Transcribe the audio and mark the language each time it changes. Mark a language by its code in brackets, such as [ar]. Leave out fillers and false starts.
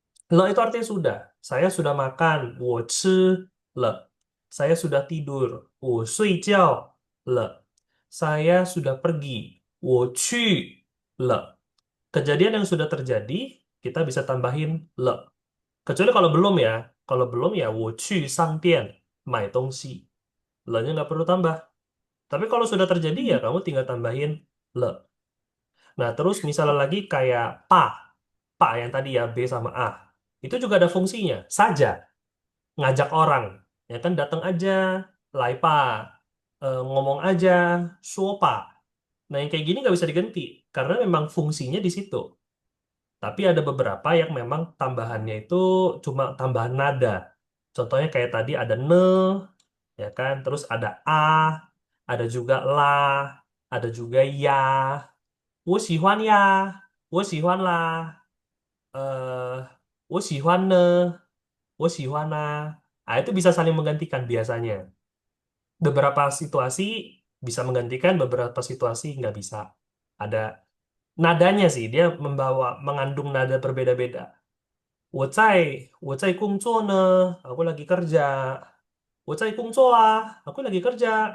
[id] Le itu artinya sudah. Saya sudah makan. [zh] 我吃了. [id] Saya sudah tidur. [zh] 我睡觉了. [id] Saya sudah pergi. [zh] 我去了. [id] Kejadian yang sudah terjadi, kita bisa tambahin le. Kecuali kalau belum ya. Kalau belum ya [zh] 我去商店买东西. [id] Le-nya nggak perlu tambah. Tapi kalau sudah terjadi ya kamu tinggal tambahin le. Nah, terus misalnya lagi kayak pa yang tadi ya B sama A. Itu juga ada fungsinya, saja, ngajak orang. Ya kan datang aja, lai pa, ngomong aja, suo pa. Nah, yang kayak gini nggak bisa diganti karena memang fungsinya di situ. Tapi ada beberapa yang memang tambahannya itu cuma tambahan nada. Contohnya kayak tadi ada ne, ya kan? Terus ada a, ada juga la, ada juga ya. [zh] 我喜欢呀，我喜欢啦，我喜欢呢，我喜欢啦. [id] Nah, itu bisa saling menggantikan biasanya. Beberapa situasi bisa menggantikan, beberapa situasi nggak bisa. Ada nadanya sih, dia mengandung nada berbeda-beda. [zh] 我在工作呢, [id] aku lagi kerja. [zh] 我在工作啊, [id] aku lagi kerja.